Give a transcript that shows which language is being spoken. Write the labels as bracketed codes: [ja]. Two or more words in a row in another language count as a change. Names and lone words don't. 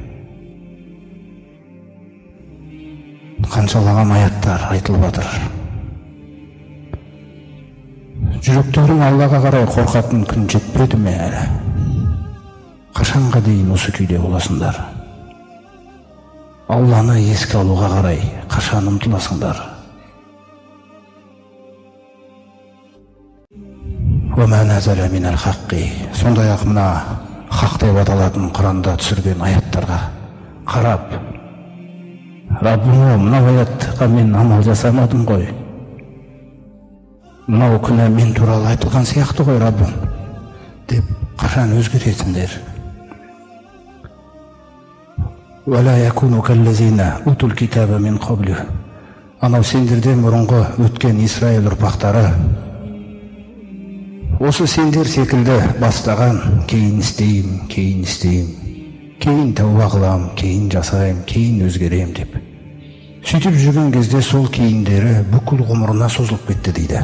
[kk] Қаншалаған аяттар айтылып жатыр. Жүректерің Аллаға қарай қорқатын күн жетпеді ме әлі? Қашанға дейін осы күйде боласыңдар? Алланы еске алуға қарай қашан ұмтыласыңдар? [ar] وما نزل من الحق. [kk] Сондай-ақ мына хақ деп аталатын Құранда түсірген аяттарға қарап, Раббым, мынау аятқа мен амал жасамадым ғой. Мынау күнә мен туралы айтылған сияқты ғой, Раббым, деп қашан өзгеретіндер? [ar] ولا يكونوا كالذين أوتوا الكتاب من قبل. [kk] Анау сендерден бұрынғы өткен Исраил ұрпақтары осы сендер секілді бастаған, кейін істейм, кейін тәуба қылам, кейін жасайм, кейін өзгерем деп. Сөйтіп жүрген кезде сол кейіндері бүкіл ғұмырына созылып кетті дейді.